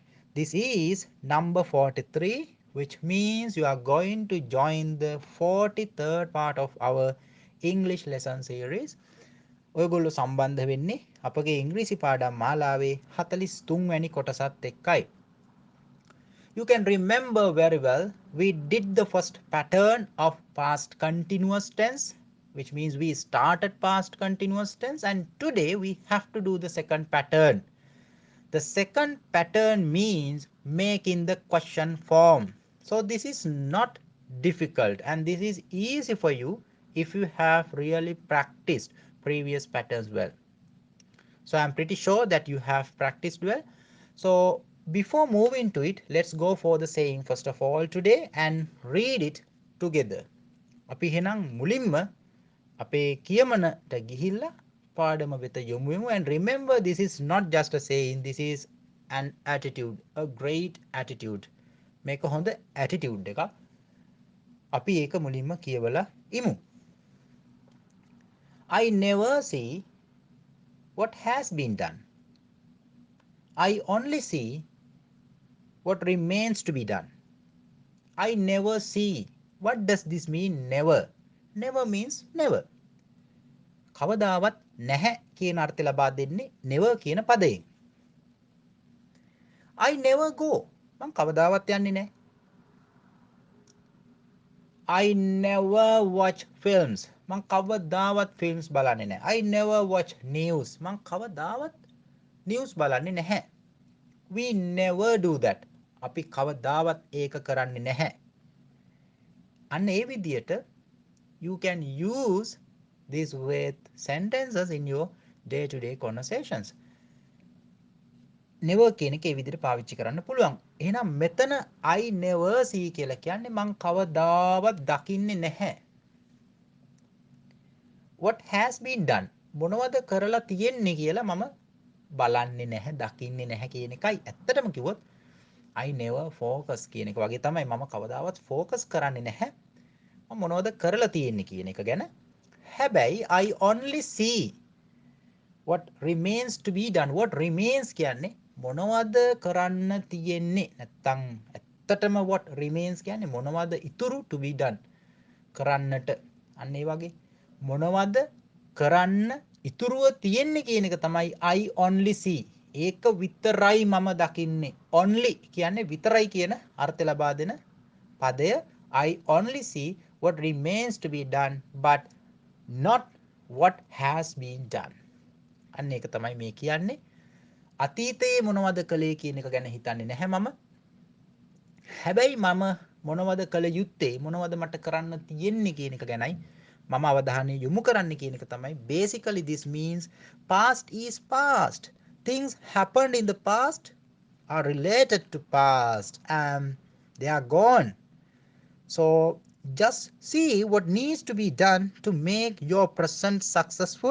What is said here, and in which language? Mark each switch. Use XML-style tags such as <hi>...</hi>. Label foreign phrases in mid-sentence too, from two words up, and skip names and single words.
<en>This is number 43, which means you are going to join the 43rd part of our English lesson series.</en> <si>ඔයගොල්ලෝ සම්බන්ධ වෙන්නේ අපගේ ඉංග්‍රීසි පාඩම් මාලාවේ 43 වැනි කොටසත් එක්කයි.</si> <en>You can remember very well, we did the first pattern of past continuous tense, which means we started past continuous tense, and today we have to do the second pattern. The second pattern means making the question form. So this is not difficult and this is easy for you if you have really practiced previous patterns well. So I'm pretty sure that you have practiced well. So before moving to it, let's go for the saying first of all today and read it together.</en> <si>අපි එහෙනම් මුලින්ම අපේ කියමනට ගිහිල්ලා පාඩම වෙත යොමු වෙමු.</si> <en>And remember, this is not just a saying, this is an attitude, a great attitude.</en> <si>මේක හොඳ attitude එකක්. අපි ඒක මුලින්ම කියවලා ඉමු.</si> <en>I never see what has been done. I only see what remains to be done. I never see. What does this mean, never? Never means never.</en> <si>කවදාවත් නැහැ කියන අර්ථය ලබා දෙන්නේ never කියන පදයෙන්.</si> <en>I never go.</en> <si>මං කවදාවත් යන්නේ නැහැ.</si> <en>I never watch films.</en> <si>මං කවදාවත් films බලන්නේ නැහැ.</si> <en>I never watch news.</en> <si>මං කවදාවත් news බලන්නේ නැහැ.</si> <en>We never do that.</en> <si>අපි කවදාවත් ඒක කරන්නේ නැහැ. අන්න ඒ විදියට</si> <en>you can use this with sentences in your day-to-day conversations.</en> <si>never කියන එක ඒ විදිහට පාවිච්චි කරන්න පුළුවන්. එහෙනම් මෙතන</si> <en>I never see</en> <si>කියලා කියන්නේ මං කවදාවත් දකින්නේ නැහැ.</si> <en>What has been done?</en> <si>මොනවද කරලා තියෙන්නේ කියලා මම බලන්නේ නැහැ, දකින්නේ නැහැ කියන එකයි. ඇත්තටම කිව්වොත්</si> <en>I never focus</en> <si>කියන එක වගේ තමයි. මම කවදාවත් focus කරන්නේ නැහැ. මම මොනවද කරලා තියෙන්නේ කියන එක ගැන.</si> <en>හැබැයි I only see what remains to be done. What remains</en> <si>කියන්නේ මොනවද කරන්න තියෙන්නේ. නැත්තම් ඇත්තටම</si> <en>what remains</en> <si>කියන්නේ මොනවද ඉතුරු</si> <en>to be done.</en> <si>කරන්නට. අන්න ඒ වගේ මොනවද කරන්න ඉතුරුව තියෙන්නේ කියන එක තමයි</si> <en>I only see.</en> <si>ඒක විතරයි මම දකින්නේ. only කියන්නේ විතරයි කියන අර්ථය ලබා දෙන පදය.</si> <en>I only see what remains to be done but not what has been done.</en> <si>අන්න ඒක තමයි මේ කියන්නේ. අතීතයේ මොනවද කළේ කියන එක ගැන හිතන්නේ නැහැ මම. හැබැයි මම මොනවද කළ යුත්තේ, මොනවද මට කරන්න තියෙන්නේ කියන එක ගැනයි මම අවධානය යොමු කරන්න කියන එක තමයි.</si> <en>Basically this means past is past. Things happened in the past are related to past and they are gone. So just see what needs to be done to make your present successful.</en>